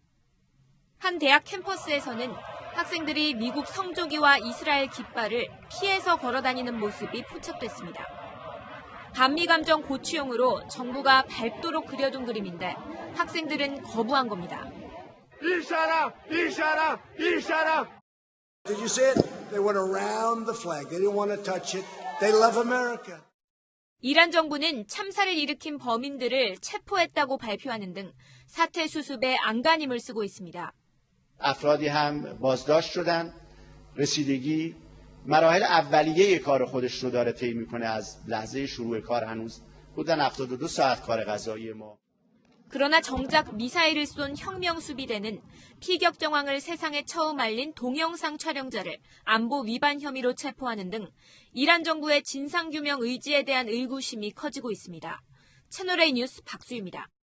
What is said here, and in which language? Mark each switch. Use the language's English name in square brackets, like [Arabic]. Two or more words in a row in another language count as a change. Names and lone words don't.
[Korean] 한 대학 캠퍼스에서는 학생들이 미국 성조기와 이스라엘 깃발을 피해서 걸어다니는 모습이 포착됐습니다. 반미감정 고취용으로 정부가 밟도록 그려둔 그림인데 학생들은 거부한 겁니다. 이샤람! [English] Did you see it? They went around the flag. They didn't want to touch it. They love America. [Korean] 이란 정부는 참사를 일으킨 범인들을 체포했다고 발표하는 등 사태 수습에 안간힘을 쓰고 있습니다. [Persian] افرادی هم بازداشت شدن. رسیدگی مراحل اولیه کار خودش رو داره طی میکنه از لحظه شروع کار هنوز حدود 72 ساعت کار قضایی ما. [Korean] 그러나 정작 미사일을 쏜 혁명 수비대는 피격 정황을 세상에 처음 알린 동영상 촬영자를 안보 위반 혐의로 체포하는 등 이란 정부의 진상규명 의지에 대한 의구심이 커지고 있습니다. 채널A 뉴스 박수유입니다.